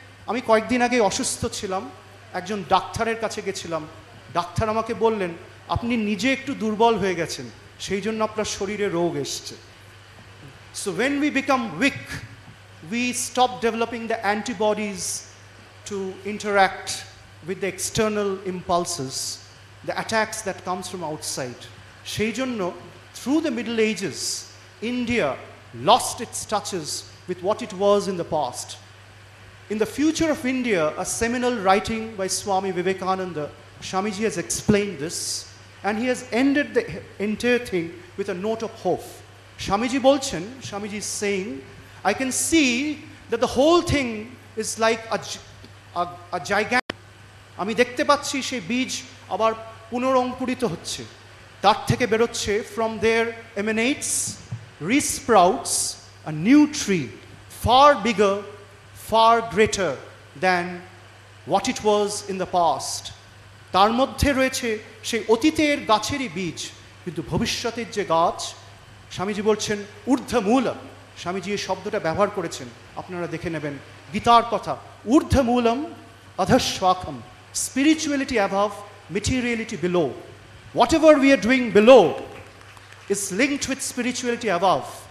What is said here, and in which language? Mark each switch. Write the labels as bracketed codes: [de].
[bn] আমি কয়েকদিন আগে অসুস্থ ছিলাম, একজন ডাক্তারের কাছে গেছিলাম। ডাক্তার আমাকে বললেন আপনি নিজে একটু দুর্বল হয়ে গেছেন, সেই জন্য আপনার শরীরে রোগ এসছে। [en] So when we become weak, we stop developing the antibodies to interact with the external impulses, the attacks that comes from outside. [bn] সেই জন্য [en] through the Middle Ages, India lost its touches with what it was in the past. In The Future of India, a seminal writing by Swami Vivekananda, Swamiji has explained this, and he has ended the entire thing with a note of hope. Swamiji [bn] bolchen, [en] Swamiji is saying, I can see that the whole thing is like a gigantic, [bn] আমি দেখতে পাচ্ছি সেই বীজ আবার পুনরঙ্কুরিত হচ্ছে, তার থেকে বেরোচ্ছে, [en] from there emanates, resprouts a new tree, far bigger, far greater than what it was in the past. [bn] তার মধ্যে রয়েছে সেই অতীতের গাছেরই বীজ, কিন্তু ভবিষ্যতের যে গাছ, স্বামীজি বলছেন ঊর্ধ্বমূলম। স্বামীজি এই শব্দটা ব্যবহার করেছেন, আপনারা দেখে নেবেন গীতার কথা, [sa] ঊর্ধ্বমূলম অধঃশ্বাখম, [en] spirituality above, materiality below. Whatever we are doing below is linked with spirituality above.